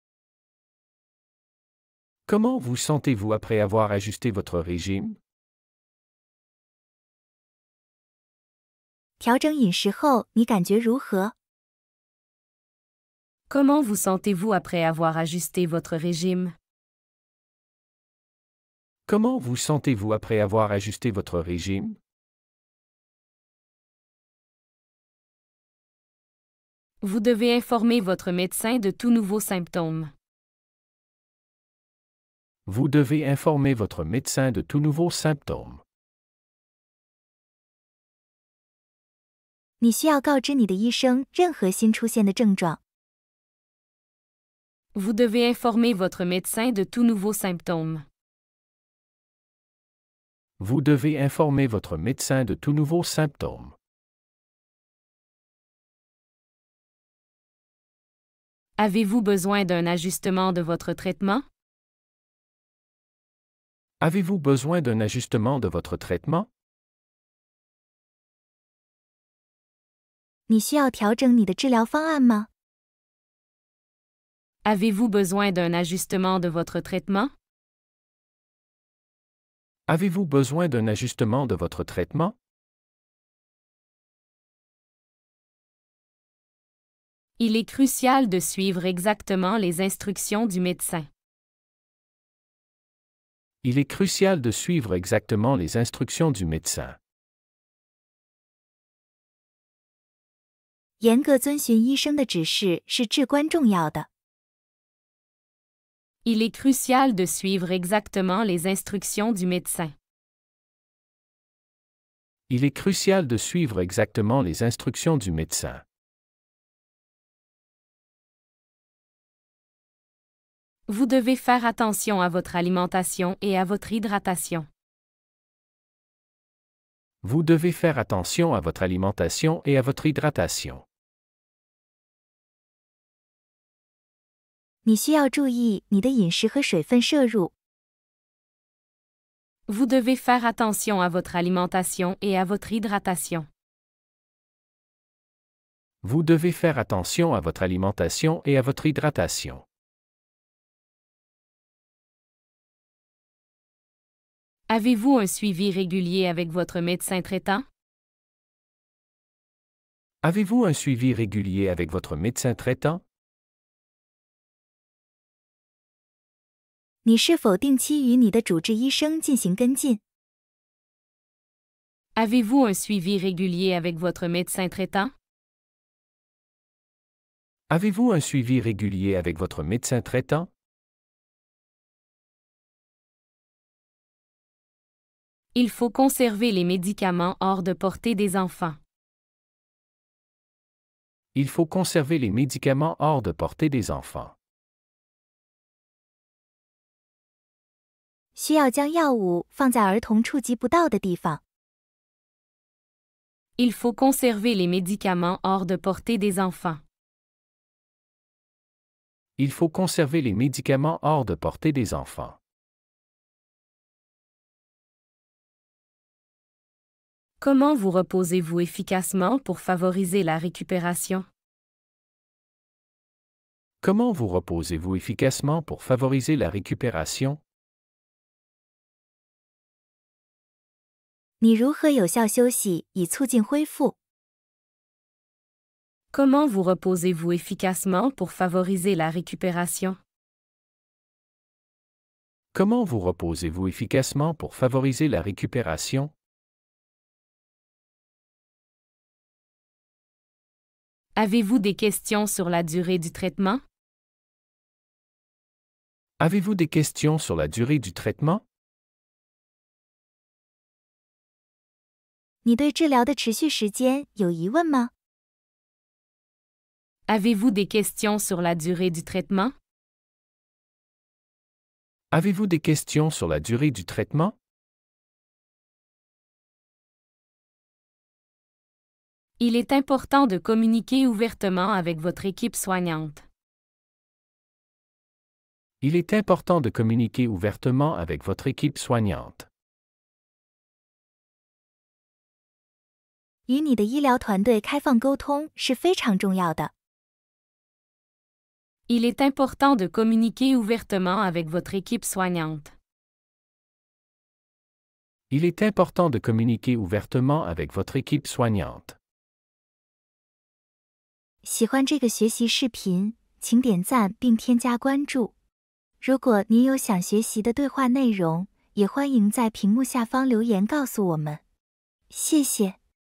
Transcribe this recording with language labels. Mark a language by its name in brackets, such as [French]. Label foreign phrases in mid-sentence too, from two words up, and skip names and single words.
[French] Comment vous sentez-vous après avoir ajusté votre régime? [Chinese] 调整饮食后，你感觉如何？ [French] Comment vous sentez-vous après avoir ajusté votre régime? Comment vous sentez-vous après avoir ajusté votre régime? Vous devez informer votre médecin de tout nouveau symptôme. Vous devez informer votre médecin de tout nouveau symptôme. [Chinese] 你需要告知你的医生任何新出现的症状。 [French] Vous devez informer votre médecin de tout nouveau symptôme. Vous devez informer votre médecin de tout nouveau symptôme. Avez-vous besoin d'un ajustement de votre traitement? Avez-vous besoin d'un ajustement de votre traitement? [Chinese] 你需要调整你的治疗方案吗？ [French] Avez-vous besoin d'un ajustement de votre traitement? Avez-vous besoin d'un ajustement de votre traitement? Il est crucial de suivre exactement les instructions du médecin. Il est crucial de suivre exactement les instructions du médecin. [Chinese] 严格遵循医生的指示是至关重要的。 [French] Il est crucial de suivre exactement les instructions du médecin. Il est crucial de suivre exactement les instructions du médecin. Vous devez faire attention à votre alimentation et à votre hydratation. Vous devez faire attention à votre alimentation et à votre hydratation. [Chinese] 你需要注意你的饮食和水分摄入。 [French] Vous devez faire attention à votre alimentation et à votre hydratation. Vous devez faire attention à votre alimentation et à votre hydratation. Avez-vous un suivi régulier avec votre médecin traitant? Avez-vous un suivi régulier avec votre médecin traitant? [Chinese] 你是否定期与你的主治医生进行跟进？ [French] Avez-vous un suivi régulier avec votre médecin traitant? Avez-vous un suivi régulier avec votre médecin traitant? Il faut conserver les médicaments hors de portée des enfants. Il faut conserver les médicaments hors de portée des enfants. [Chinese] 需要将药物放在儿童触及不到的地方。 [French] Il faut conserver les médicaments hors de portée des enfants. Il faut conserver les médicaments hors de portée des enfants. Comment vous reposez-vous efficacement pour favoriser la récupération? Comment vous reposez-vous efficacement pour favoriser la récupération? [Chinese] 你如何有效休息以促进恢复？ [French] Comment vous reposez-vous efficacement pour favoriser la récupération? Comment vous reposez-vous efficacement pour favoriser la récupération? Avez-vous des questions sur la durée du traitement? Avez-vous des questions sur la durée du traitement? [Chinese] 你对治疗的持续时间有疑问吗？ [French] Avez-vous des questions sur la durée du traitement? Avez-vous des questions sur la durée du traitement? Il est important de communiquer ouvertement avec votre équipe soignante. Il est important de communiquer ouvertement avec votre équipe soignante. [Chinese] 与你的医疗团队开放沟通是非常重要的。 [French] Il est important de communiquer ouvertement avec votre équipe soignante. Il est important de communiquer ouvertement avec votre équipe soignante. [Chinese] 喜欢这个学习视频，请点赞并添加关注。如果您有想学习的对话内容，也欢迎在屏幕下方留言告诉我们。谢谢。